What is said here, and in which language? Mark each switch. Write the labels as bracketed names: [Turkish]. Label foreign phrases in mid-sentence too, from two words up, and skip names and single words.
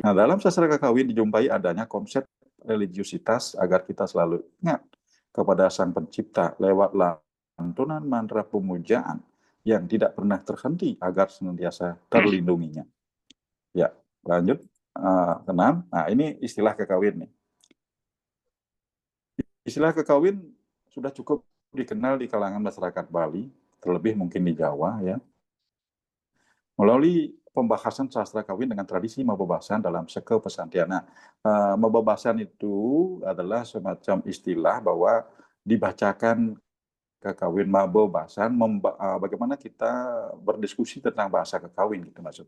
[Indonesian] Nah, dalam sastra kawin dijumpai adanya konsep religiusitas agar kita selalu ingat kepada Sang Pencipta lewat lantunan mantra pemujaan yang tidak pernah terhenti agar senantiasa terlindunginya. Ya, lanjut. Keenam. Nah, ini istilah kekawin nih. Istilah kekawin sudah cukup dikenal di kalangan masyarakat Bali, terlebih mungkin di Jawa ya. Melalui pembahasan sastra kawin dengan tradisi mabobasan dalam seke pesantren. Nah, mabobasan itu adalah semacam istilah bahwa dibacakan kekawin mabobasan, bagaimana kita berdiskusi tentang bahasa kekawin gitu maksudnya.